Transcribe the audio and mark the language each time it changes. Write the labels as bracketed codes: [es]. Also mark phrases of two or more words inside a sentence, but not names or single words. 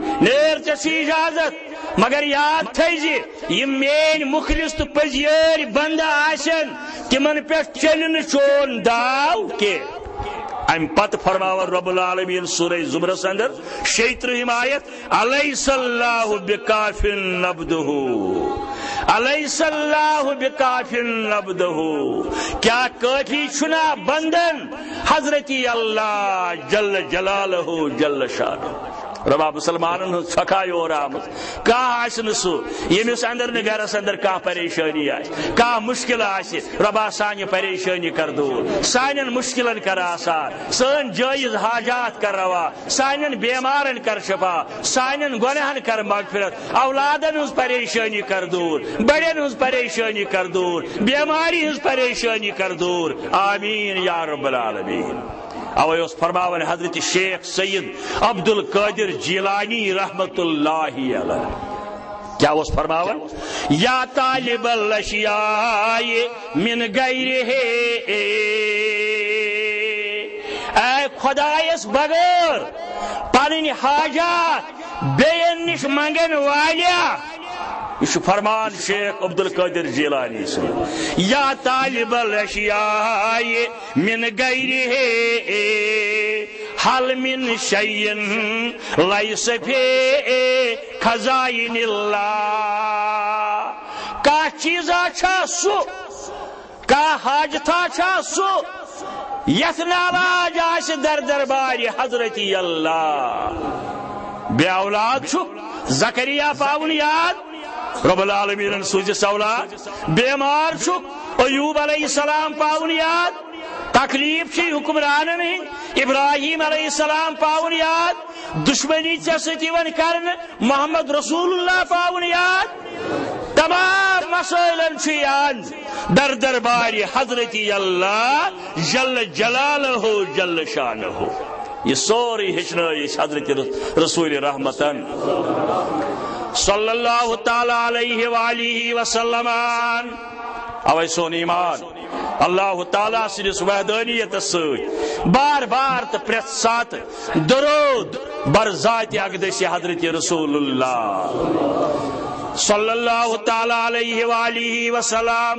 [ks] نیر ژے اجازت مگر یاد تھیز یم مین مخلص تو پزیر بندہ آسن تمن پہ چلن چون داو کے. ام پت فرماور رب العالمین سورہ زمرس اندر 36 آیت [ar] الیس اللہ بکاف عبدہ الیس اللہ بکاف عبدہ. [ks] کیا کافی چھنا بندن حضرت اللہ [ar] جل جلالہ جل شانہ. [ks] ربا مسلمان چھکا یور آمت کھانا سہ یمس اندر گرس اندر کھانا پریشانی کھانا مشکل ربا سانہ پریشانی کر دور سان مشکلن کر آسان سن جائز حاجات کر روا سان بیمارن کر شفا سان گنہن کر مغفرت اولادن ہز پریشانی کر دور بڑین ہز پریشانی کر دور بیماری ہز پریشانی کر دور [ar] آمین یا رب العالمین. [ks] اوے اس فرماون حضرت شیخ سید عبد القادر جیلانی رحمت اللہ علیہ کیا اس فرماون [ar] یا طالب الاشیاء من غیرہ [ks] اے خدایس بغیر پنن حاجات بیین نش منگن والیا. یہ فرمان شیخ عبد القادر جیلانی سے [ar] یا طالب الاشیاء من غیرہ حل من شیء لیس فی خزائن اللہ. [ks] کا چیزا چھا سو کا حاجتا چھا سو یت ناراج آس در دربار حضرت اللہ. بے اولاد چھو زکریا پاون یاد رب العالمین سوزس اولاد. بیمار چھک ایوب [ar] علیہ السلام [ks] پاون یاد. تکلیف چھ حکمرانن ابراہیم [ar] علیہ السلام [ks] پاون یاد. دشمنی ژے سۭتۍ ون کرن محمد رسول اللہ پاون یاد. تمام مسائلن چھ یاد در دربار حضرت اللہ [ar] جل جلالہ جل شانہ. [ks] یہ سوری ہچنائش حضرت رسول رحمتن [ar] صلی اللہ تعالی علیہ وآلہ وسلم. [ks] اوے سون ایمان اللہ تعالیٰ سندس وحدانیت ست بار بار تو پریت سات درود بر ذات اقدس حضرت رسول اللہ [ar] صلی اللہ تعالی علیہ وآلہ وسلم.